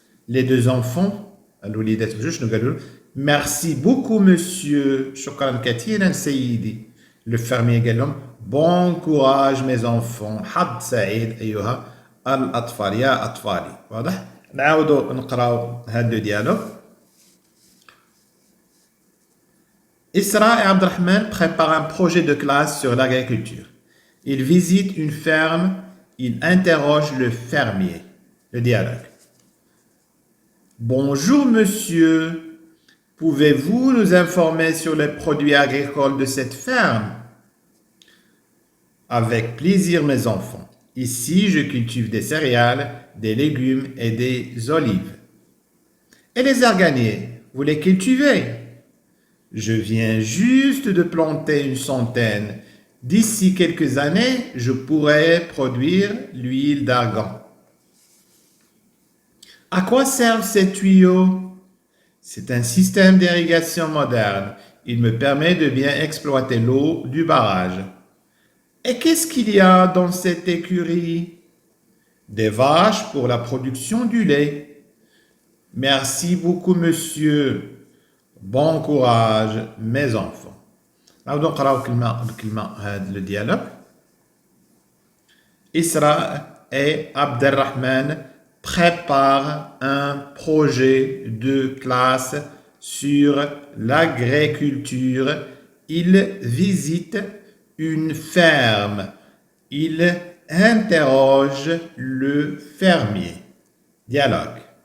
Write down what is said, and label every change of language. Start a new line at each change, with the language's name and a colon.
French: les deux enfants
Arabic: الوليدات بجوج شنو قالوا
French: merci beaucoup monsieur
Arabic: شكرا كثيرا سيدي
French: le fermier
Arabic: قال لهم
French: bon courage mes enfants
Arabic: حظ سعيد ايها الاطفال يا اطفالي واضح نعاودوا نقراو هاد لو ديالوغ
French: Isra et Abdelrahman préparent un projet de classe sur l'agriculture. Ils visitent une ferme, ils interrogent le fermier. Le dialogue. Bonjour monsieur, pouvez-vous nous informer sur les produits agricoles de cette ferme? Avec plaisir mes enfants. Ici, je cultive des céréales, des légumes et des olives. Et les arganiers, vous les cultivez? Je viens juste de planter une centaine. D'ici quelques années, je pourrai produire l'huile d'argan. À quoi servent ces tuyaux? C'est un système d'irrigation moderne. Il me permet de bien exploiter l'eau du barrage. Et qu'est-ce qu'il y a dans cette écurie? Des vaches pour la production du lait. Merci beaucoup, monsieur. Bon courage, mes enfants.
Arabic: نعاودو نقراو بكلمة هذا الديالوغ.
French: Isra et Abdelrahman préparent un projet de classe sur l'agriculture. Ils visitent une ferme. Ils interrogent le fermier. Dialogue.